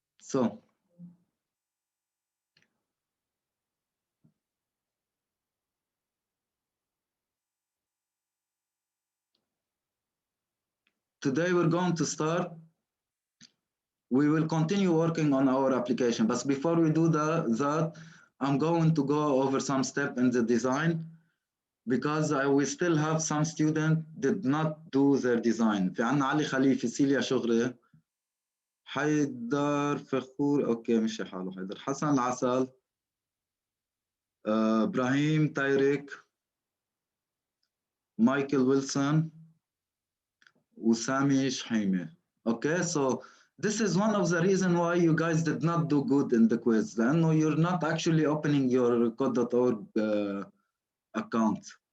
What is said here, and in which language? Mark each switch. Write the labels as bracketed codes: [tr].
[en] So today we're going to start. We will continue working on our application, but before we do that, I'm going to go over some steps in the design because we still have some students did not do their design. [ar] في عنا علي خليفي، سيليا شغري، حيدر فخور، اوكي مشي حاله حيدر، حسن العسل، ابراهيم تايريك، مايكل ويلسون، وسامي شحيمة. [en] Okay, so this is one of the reasons why you guys did not do good in the quiz. [ar] لأنه [en] you're not actually opening your code.org account.